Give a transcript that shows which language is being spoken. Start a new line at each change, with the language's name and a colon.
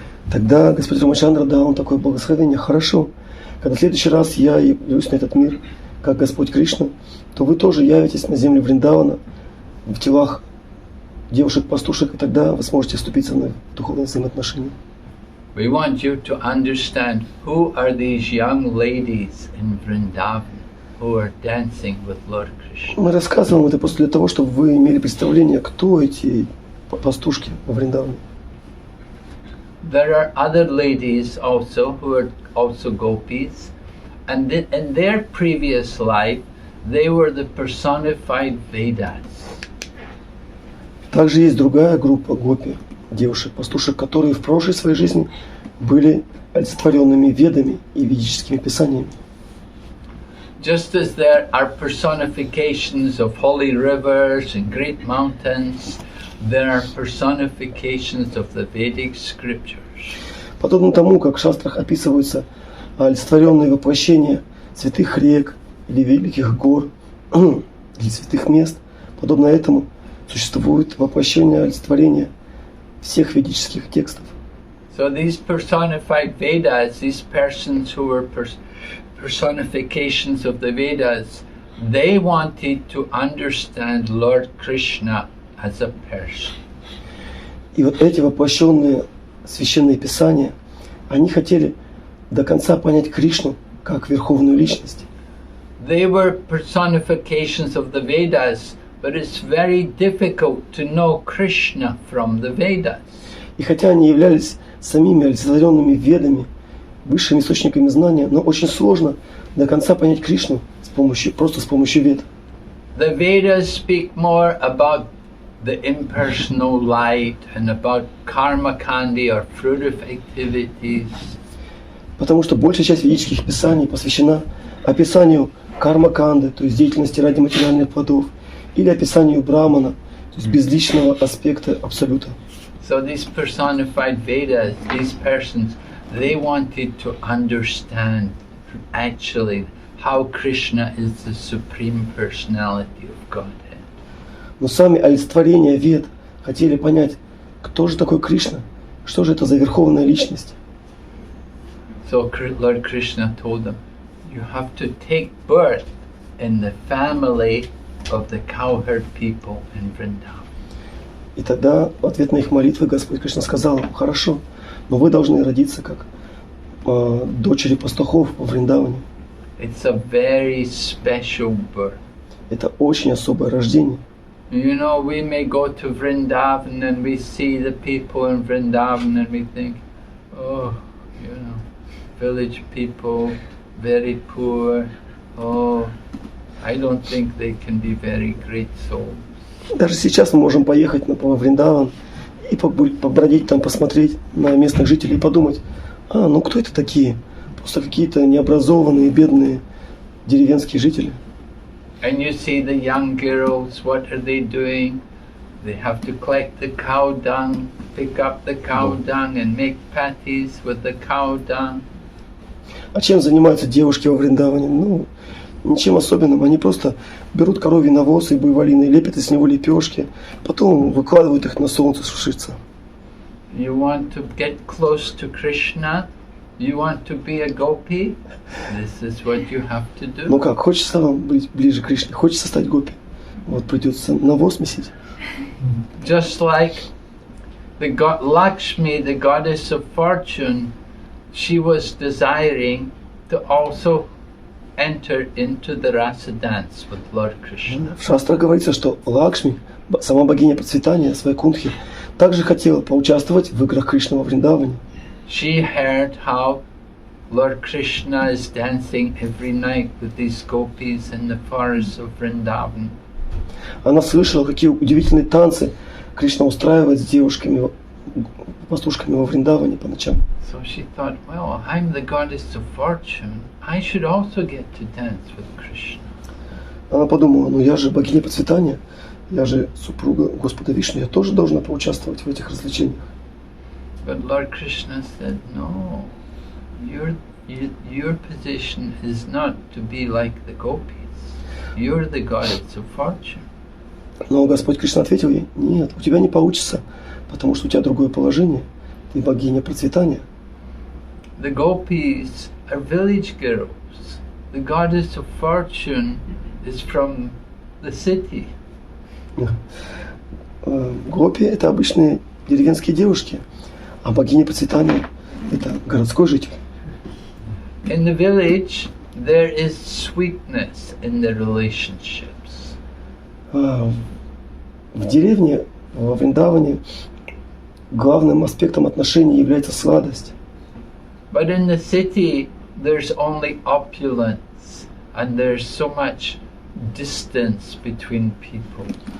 Russian: Тогда Господь Рамачандра дал он такое благословение. Хорошо, когда в следующий раз я явлюсь на этот мир, как Господь Кришна, то вы тоже явитесь на землю Вриндавана в телах девушек-пастушек, и тогда вы сможете вступить со мной в духовные взаимоотношения.
English: We want you to understand who are these young ladies in Vrindavan who are dancing with Lord Krishna.
Russian: Мы рассказываем это просто для того, чтобы вы имели представление, кто эти пастушки во Вриндаване.
English: There are other ladies also who are also gopis, and in their previous life they were the personified Vedas.
Russian: Также есть другая группа гопи, девушек-пастушек, которые в прошлой своей жизни были олицетворенными ведами и ведическими писаниями.
English: Just as there are personifications of holy rivers and great mountains, there are personifications of the Vedic scriptures.
Russian: Подобно тому, как в шастрах описываются олицетворенные воплощения святых рек или великих гор или святых мест, подобно этому существует воплощение олицетворения всех ведических текстов.
English: So these personified Vedas, these persons who were personifications of the Vedas, they wanted to understand Lord Krishna as a person.
Russian: И вот эти воплощенные священные писания, они хотели до конца понять Кришну как верховную личность.
English: They were personifications of the Vedas, but it's very difficult to know Krishna from the Vedas.
Russian: И хотя они являлись самими олицетворенными ведами, высшими источниками знания, но очень сложно до конца понять Кришну просто с помощью вед.
English: The Vedas speak more about the impersonal light and about karma kandi or fruitive activities.
Russian: Потому что большая часть ведических писаний посвящена описанию карма-канды, то есть деятельности ради материальных плодов, или описанию брамана, то есть безличного аспекта абсолюта.
English: So these personified Vedas, these persons, they wanted to understand actually how Krishna is the supreme personality of Godhead.
Russian: Но сами олицетворения Вед хотели понять, кто же такой Кришна, что же это за верховная личность.
English: So Lord Krishna told them, you have to take birth in the family of the cowherd people in Vrindavan.
Russian: И тогда в ответ на их молитвы Господь Кришна сказал им: хорошо, но вы должны родиться как дочери пастухов во Вриндаване.
English: It's a very special birth.
Russian: Это очень особое рождение.
English: You know, we may go to Vrindavan and we see the people in Vrindavan and we think, oh, you know, village people, very poor. Oh, I don't think they can be very great souls.
Russian: Даже сейчас мы можем поехать во Вриндаван и побродить там, посмотреть на местных жителей и подумать: ну кто это такие? Просто какие-то необразованные, бедные деревенские жители.
English: And you see the young girls, what are they doing? They have to collect the cow dung, pick up the cow dung and make patties with the cow dung.
Russian: А чем занимаются девушки во Вриндаване? Ну, ничем особенным. Они просто берут коровий навоз и буйволины, лепят из него лепешки, потом выкладывают их на солнце сушиться.
English: You want to get close to Krishna? You want to be a gopi? This is what you have to do.
Russian: Ну как, хочется вам быть ближе к Кришне, хочется стать гопи. Вот придется навоз месить.
English: Just like the god Lakshmi, the goddess of fortune, she was desiring to also enter into the rasa dance with Lord Krishna.
Russian: В шастрах говорится, что Лакшми, сама богиня процветания, своей кунтхи, также хотела поучаствовать в играх Кришны во Вриндаване.
English: She heard how Lord Krishna is dancing every night with these gopis in the forests of Vrindavan.
Russian: Она слышала, какие удивительные танцы Кришна устраивает с девушками, пастушками во Вриндаване по ночам.
English: So she thought, well, I'm the goddess of fortune. I should also get to dance with Krishna.
Russian: Она подумала: ну я же богиня процветания, я же супруга Господа Вишну, я тоже должна поучаствовать в этих развлечениях.
English: But Lord Krishna said, no, your position is not to be like the gopis. You're the goddess of fortune.
Russian: Но Господь Кришна ответил ей: нет, у тебя не получится, потому что у тебя другое положение, ты богиня процветания.
English: The gopis are village girls. The goddess of fortune is from the city.
Russian: Гопи — это обычные деревенские девушки, а богиня процветания — это городской житель.
English: In the village, there is sweetness in the relationships.
Russian: В деревне, во Вриндаване, главным аспектом отношений является сладость.
English: But in the city, there's only opulence, and there's so much distance between people.